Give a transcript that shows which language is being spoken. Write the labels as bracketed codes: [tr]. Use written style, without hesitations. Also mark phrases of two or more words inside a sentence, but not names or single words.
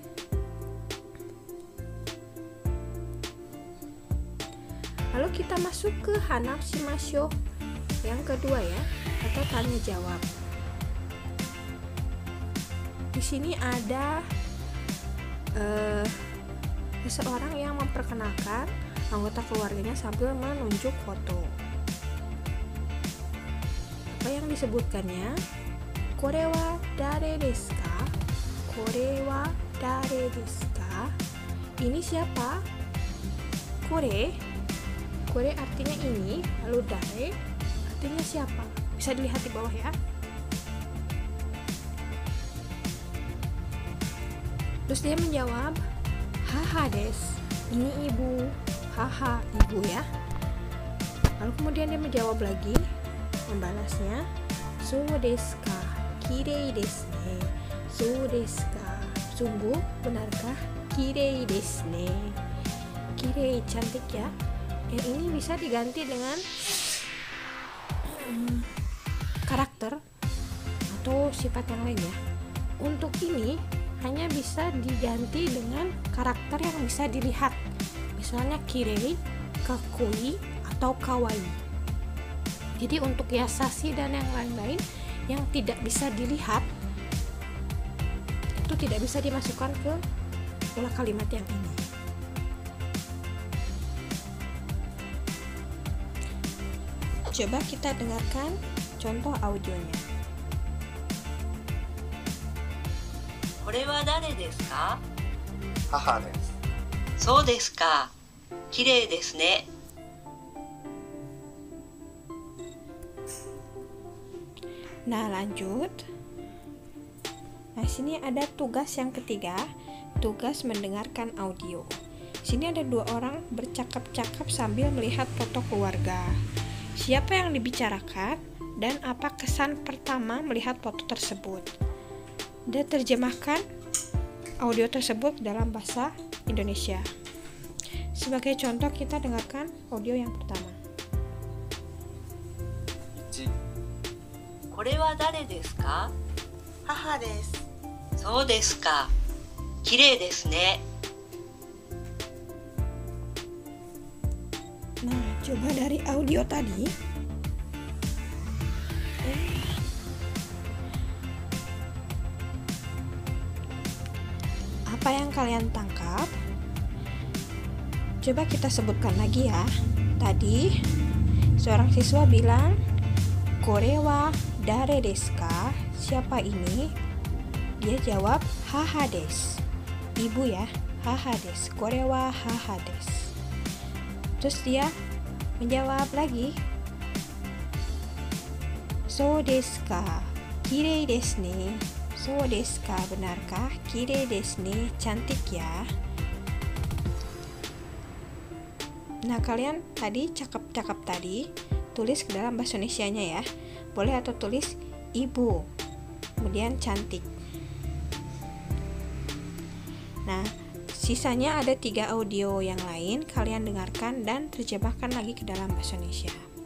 [id] Lalu kita masuk ke Hanashimashou yang kedua ya, atau tanya jawab. Di sini ada seseorang yang memperkenalkan anggota keluarganya sambil menunjuk foto. Apa yang disebutkannya? [ja] これは誰ですか？これは誰ですか? [id] Ini siapa? Kore artinya ini, lalu dare artinya siapa? Bisa dilihat di bawah ya. Terus dia menjawab, [ja] 母です, [id] ini ibu. Haha, ibu ya. Lalu kemudian dia menjawab lagi, membalasnya, [ja] そうですか、綺麗ですね. そうですか, [id] sungguh benarkah? [ja] 綺麗ですね. Kirei, [id] cantik ya. Yang ini bisa diganti dengan karakter atau sifat yang lain ya. Untuk ini hanya bisa diganti dengan karakter yang bisa dilihat. Misalnya [ja] 綺麗、かっこいい, [id] atau kawaii. Jadi untuk yasashi dan yang lain-lain yang tidak bisa dilihat itu tidak bisa dimasukkan ke pola kalimat yang ini. Coba kita dengarkan contoh audionya. [ja] これは誰ですか？母です。そうですか。綺麗ですね。 [id] Nah, lanjut. Nah, sini ada tugas yang ketiga, tugas mendengarkan audio. Sini ada dua orang bercakap-cakap sambil melihat foto keluarga. Siapa yang dibicarakan? dan apa kesan pertama melihat foto tersebut. Dan terjemahkan audio tersebut dalam bahasa Indonesia. Sebagai contoh, kita dengarkan audio yang pertama. [ja] 1、これは誰ですか？母です。そうですか。綺麗ですね。 [id] Nah, coba dari audio tadi. Apa yang kalian tangkap? Coba kita sebutkan lagi ya. Tadi seorang siswa bilang, [ja] "これは誰ですか?" [id] Siapa ini? Dia jawab, "Haha desu." Ibu ya, [ja] "母です." これは母です. [id] Terus dia menjawab lagi, [ja] "そうですか? 綺麗ですね." そうですか? Benarkah? 綺麗ですね? [id] Cantik ya. Nah, kalian tadi cakap-cakap tadi tulis ke dalam bahasa Indonesianya ya. Boleh atau tulis ibu, kemudian cantik. Nah, sisanya ada 3 audio yang lain, kalian dengarkan dan terjemahkan lagi ke dalam bahasa Indonesia.